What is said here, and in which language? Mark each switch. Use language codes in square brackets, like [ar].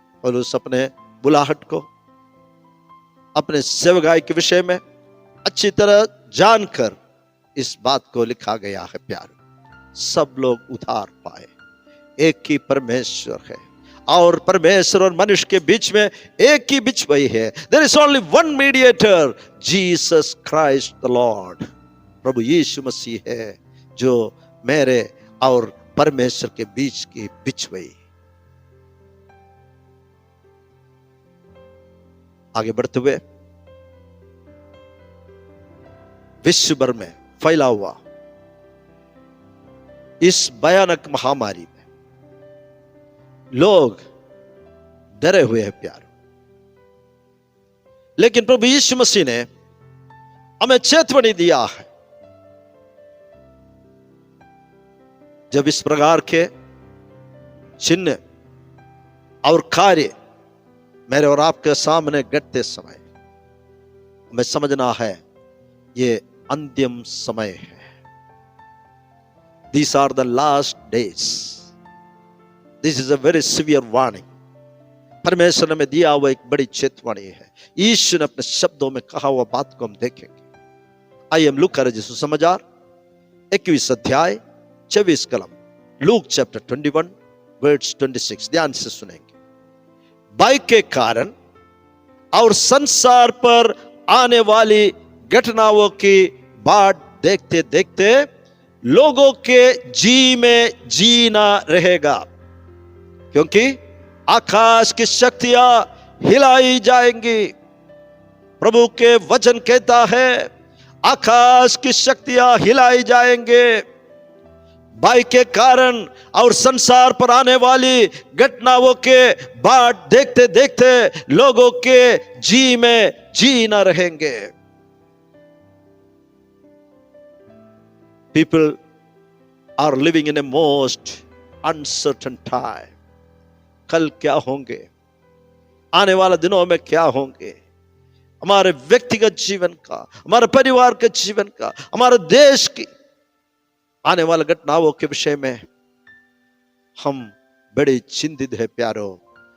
[hi] और उस अपने बुलाहट को, अपने सेवकाई के विषय में अच्छी तरह जानकर इस बात को लिखा गया है, प्यारे, सब लोग उद्धार पाए। एक ही परमेश्वर है और परमेश्वर और मनुष्य के बीच में एक ही बिछवाई है। [en] There is only one mediator, Jesus Christ the Lord। [hi] प्रभु यीशु मसीह है जो मेरे और परमेश्वर के बीच की बिछवाई। आगे बढ़ते हुए, विश्व भर में फैला हुआ इस भयानक महामारी में लोग डरे हुए हैं, प्यार। लेकिन प्रभु यीशु मसीह ने हमें चेतावनी दिया है, जब इस प्रकार के चिन्ह और कार्य मेरे और आपके सामने घटते समय हमें समझना है, ये अंतिम समय है। [en] These are the last days। This is a very severe warning। [hi] परमेश्वर ने हमें दिया हुआ एक बड़ी चेतावनी है। यीशु ने अपने शब्दों में कहा हुआ बात को हम देखेंगे। आइए हम लूका रचित सुसमाचार 21 अध्याय 24 कलम, लूक चैप्टर 21 वर्स 26, ध्यान से सुनेंगे। भय के कारण और संसार पर आने वाली घटनाओं की बाट देखते देखते लोगों के जी में जीना रहेगा, क्योंकि आकाश की शक्तियां हिलाई जाएंगी। प्रभु के वचन कहता है, आकाश की शक्तियां हिलाई जाएंगे। भय के कारण और संसार पर आने वाली घटनाओं के बाट देखते देखते लोगों के जी में जी न रहेंगे। [en] People are living in a most uncertain time, [hi] कल क्या होंगे, आने वाले दिनों में क्या होंगे, हमारे व्यक्तिगत जीवन का, हमारे परिवार के जीवन का, हमारे देश की आने वाली घटनाओं के विषय में हम बड़े चिंतित है प्यारो।